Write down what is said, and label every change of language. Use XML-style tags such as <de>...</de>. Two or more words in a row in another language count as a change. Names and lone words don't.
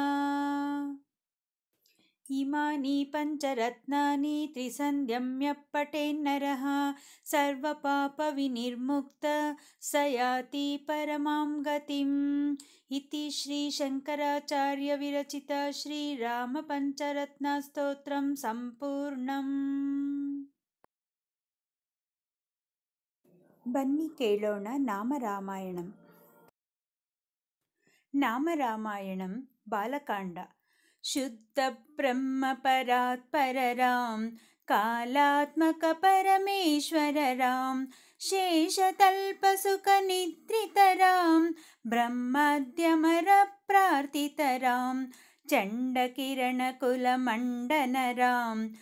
<sa>इमानि पञ्चरत्नानि त्रिसन्ध्यम्य पठेन्नरः सर्वपापविनिर्मुक्त स याति परमां गतिम्। इति श्रीशङ्कराचार्यविरचित श्रीरामपञ्चरत्नस्तोत्रं सम्पूर्णम्।</sa> <kn>ಬನ್ನಿ ಕೇಳೋಣ ನಾಮರಾಮಾಯಣಂ. ನಾಮರಾಮಾಯಣಂ ಬಾಲಕಾಂಡ.</kn> <sa>ಶುದ್ಧ ಬ್ರಹ್ಮ ಪರಾತ್ ಪರರಾಂ ಕಾಲಾತ್ಮಕ ಪರಮೇಶ್ವರರಾಂ ಶೇಷತಲ್ಪ ಸುಖ ನಿದ್ರಿತರಾಂ ಬ್ರಹ್ಮಾದ್ಯಮರ ಪ್ರಾರ್ಥಿತರಾಂ ಚಂಡಕಿರಣ ಕುಲ ಮಂಡನರಾಂ</sa>